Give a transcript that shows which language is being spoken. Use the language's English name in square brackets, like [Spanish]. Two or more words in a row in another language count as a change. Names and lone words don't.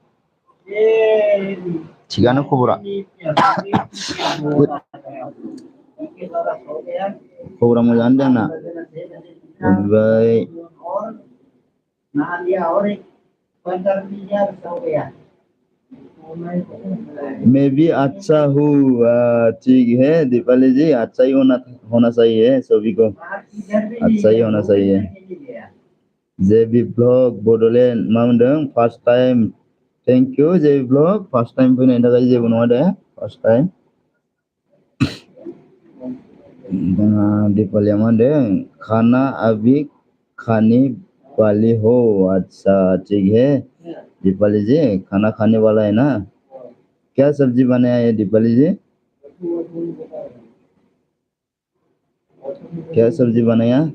[Bodo] थिगानो खबरा खबरा मोजाङानो दे आंना ओमफ्राय [Hindi] मैं भी अच्छा हूँ ठीक है दीपाली जी अच्छा ही होना चाहिए सभी को अच्छा ही होना चाहिए जेबि ब्लग बड'लेण्ड [Bodo] मा मोनदों [English] first time thank you [Hindi] जेबि ब्लग [English] first time [Bodo] फैनायनि थाखाय जेबो नङा दे [English] first time [Bodo] जोंहा दीपालिया मा होनदों [Hindi] खाना अभी खाने वाली हो अच्छा ठीक है दीपाली जी खाना खाने वाला है ना क्या सब्जी बनाया है दीपाली जी क्या सब्जी बनाया